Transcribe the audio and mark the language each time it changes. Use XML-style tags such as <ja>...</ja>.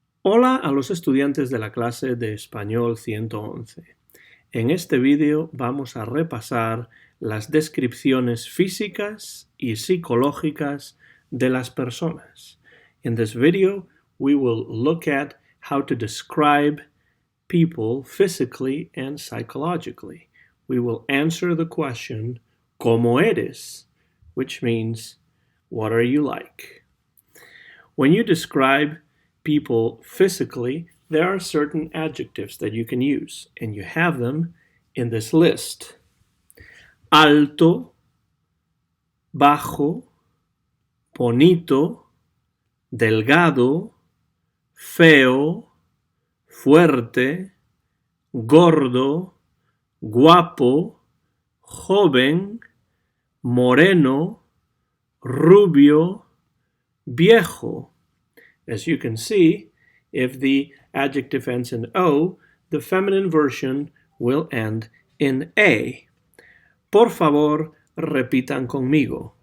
<es>Hola a los estudiantes de la clase de Español 111. En este vídeo vamos a repasar las descripciones físicas y psicológicas de las personas.</es> <en>In this video, we will look at how to describe people physically and psychologically. We will answer the question,</en> <es>¿Cómo eres?</es> <en>Which means, what are you like? When you describe people physically, there are certain adjectives that you can use, and you have them in this list.</en> <es>Alto, bajo, bonito, delgado, feo, fuerte, gordo, guapo, joven, moreno, rubio, viejo.</es> <en>As you can see, if the adjective ends in O, the feminine version will end in A.</en> <es>Por favor, repitan conmigo.</es>